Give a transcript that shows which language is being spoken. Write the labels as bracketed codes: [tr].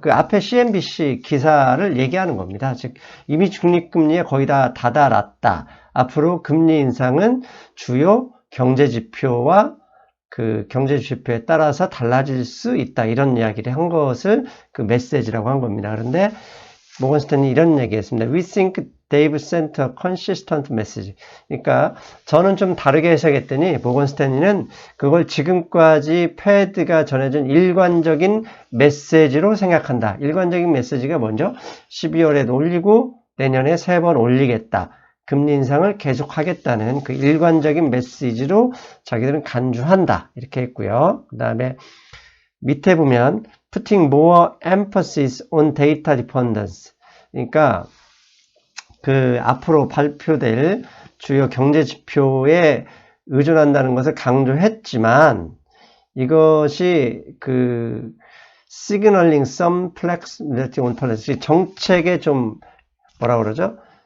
[ko] 그 앞에 CNBC 기사를 얘기하는 겁니다. 즉, 이미 중립금리에 거의 다 다다랐다. 앞으로 금리 인상은 주요 경제지표와 그 경제지표에 따라서 달라질 수 있다, 이런 이야기를 한 것을 그 메시지라고 한 겁니다. 그런데 모건스탠리 이런 얘기했습니다. [en] We think they've sent a consistent message. [ko] 그러니까 저는 좀 다르게 해석했더니 모건스탠리는 그걸 지금까지 패드가 전해준 일관적인 메시지로 생각한다. 일관적인 메시지가 먼저 12월에도 올리고 내년에 3번 올리겠다, 금리 인상을 계속하겠다는 그 일관적인 메시지로 자기들은 간주한다, 이렇게 했고요. [en] 그 다음에 밑에 보면 putting more emphasis on data dependence. [ko] 그러니까 그 앞으로 발표될 주요 경제 지표에 의존한다는 것을 강조했지만, 이것이 그 [en] signaling some flexibility on policy, [ko] 정책에 좀 뭐라 그러죠?